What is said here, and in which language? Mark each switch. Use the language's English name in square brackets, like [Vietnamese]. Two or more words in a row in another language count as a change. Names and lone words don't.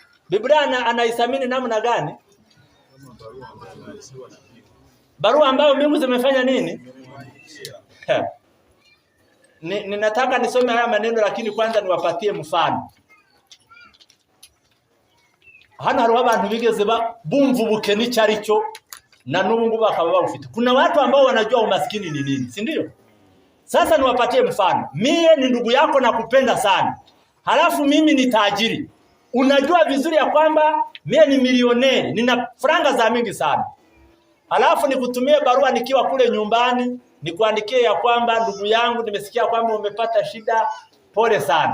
[Swahili] Biblia anaithamini namna gani? Barua ambayo mbingu zimefanya nini? Ninataka nisome haya maneno, lakini kwanza niwapatie mfano. [Kinyarwanda] Hano hari abantu bigeze bumva ubukene cyaricyo na n'ubungu bakaba bafite. [Swahili] Kuna watu ambao wanajua umaskini ni nini, si ndio? Sasa niwapatie mfano. Mie ni ndugu yako na kupenda sana. Halafu mimi ni tajiri. Unajua vizuri ya kwamba mie ni milioneri, nina franga za mingi sana. Halafu nikutumie barua nikiwa kule nyumbani, nikuandikie ya kwamba ndugu yangu nimesikia kwamba umepata shida, pole sana.